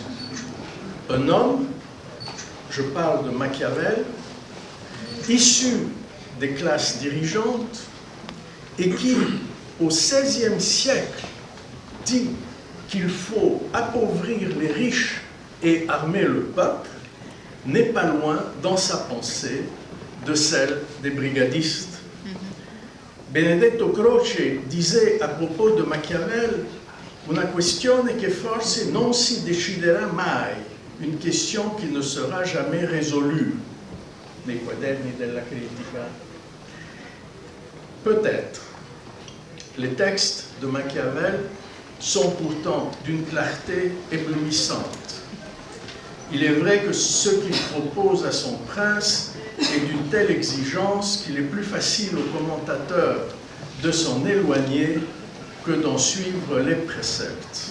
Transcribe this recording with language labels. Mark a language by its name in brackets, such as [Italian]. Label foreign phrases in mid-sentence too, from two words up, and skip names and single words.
[French] Un homme, je parle de Machiavel, issu des classes dirigeantes et qui, au XVIe siècle, dit qu'il faut appauvrir les riches et armer le peuple, n'est pas loin dans sa pensée de celle des brigadistes. Benedetto Croce disait à propos de Machiavel [Italian] una questione che forse non si deciderà mai, [French] une question qui ne sera jamais résolue. [Italian] nei quaderni della critica. [French] Peut-être. Les textes de Machiavel sont pourtant d'une clarté éblouissante. Il est vrai que ce qu'il propose à son prince est d'une telle exigence qu'il est plus facile au commentateur de s'en éloigner que d'en suivre les préceptes.